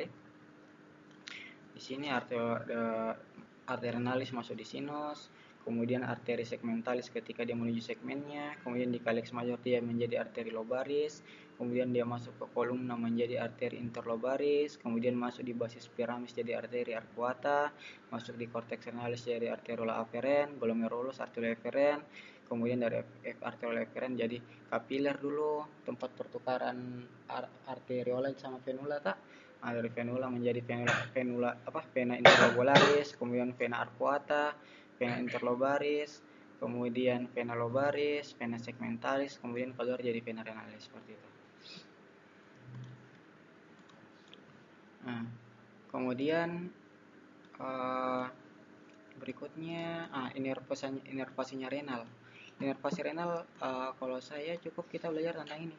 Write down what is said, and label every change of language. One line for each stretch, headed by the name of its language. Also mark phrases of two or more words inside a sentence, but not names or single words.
Indonesian: Di sini arteri renalis masuk di sinus, kemudian arteri segmentalis ketika dia menuju segmennya, kemudian di kalix mayor dia menjadi arteri lobaris, kemudian dia masuk ke kolumna menjadi arteri interlobaris, kemudian masuk di basis piramis jadi arteri arcuata, masuk di cortex renalis jadi arteriola aferen, glomerulus arteriola eferen, kemudian dari arteriola eferen jadi kapiler dulu, tempat pertukaran arteriola sama venula tak? Nah, dari venula menjadi vena interlobularis, kemudian vena arcuata, vena interlobaris, kemudian vena lobaris, vena segmentalis, kemudian keluar jadi vena renalis, seperti itu. Nah, kemudian berikutnya inervasinya renal. Inervasi renal kalau saya cukup kita belajar tentang ini.